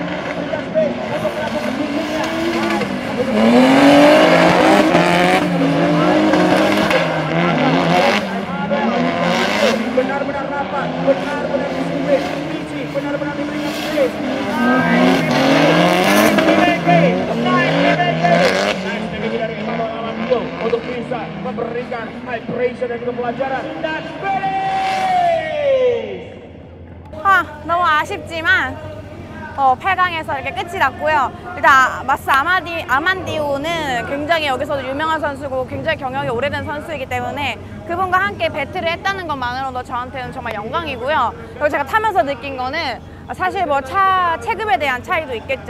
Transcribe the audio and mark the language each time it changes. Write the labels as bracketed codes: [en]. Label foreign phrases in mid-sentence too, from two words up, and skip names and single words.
[id] Memberikan space untuk melakukan tingginya. Benar-benar rapat, benar-benar disiplin. Fiji benar-benar diberikan space. Nice dari Emmanuel Amadio untuk bisa memberikan [en] high pressure [id] dan juga pelajaran dan finish. [ko] 너무 아쉽지만 8강에서 이렇게 끝이 났고요. 일단 마스 아만디오는 굉장히 여기서도 유명한 선수고 굉장히 경력이 오래된 선수이기 때문에 그분과 함께 배틀을 했다는 것만으로도 저한테는 정말 영광이고요. 그리고 제가 타면서 느낀 거는 사실 뭐 체급에 대한 차이도 있겠죠.